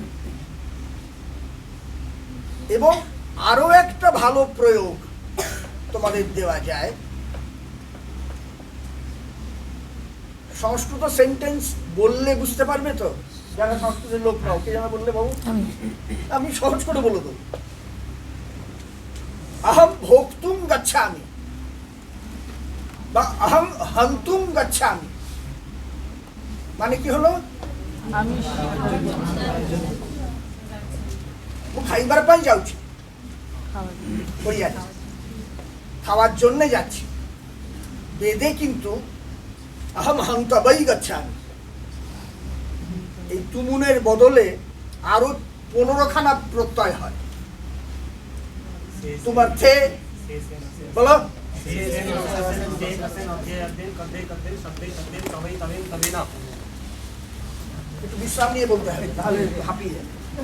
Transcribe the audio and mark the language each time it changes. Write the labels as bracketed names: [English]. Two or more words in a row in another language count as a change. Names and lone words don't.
[Bangla] এবং আরো একটা ভালো প্রয়োগ তোমাদের দেওয়া যায়, সংস্কৃত সেন্টেন্স বললে বুঝতে পারবে তো, যারা সংস্কৃতের লোক নাও, কে যেন বললে বাবু? আমি সহজ করে বলে দেবো। [Sanskrit] अहम भोक्तुम गच्छामि [Bangla] বা [Sanskrit] अहम हंतुम गच्छामि [Bangla] মানে কি হলো? আমি খাইবার পাই যাচ্ছি, খাওয়ার জন্য যাচ্ছি। বেদে কিন্তু [Sanskrit] अहम हंतवै गच्छामि, [Bangla] এই তুমুনের বদলে আরো 15খানা প্রত্যয় হয়। তোমার থে বলো, একটু বিশ্রাম নিয়ে বলতে হবে, তাহলে হাঁপিয়ে যাবে।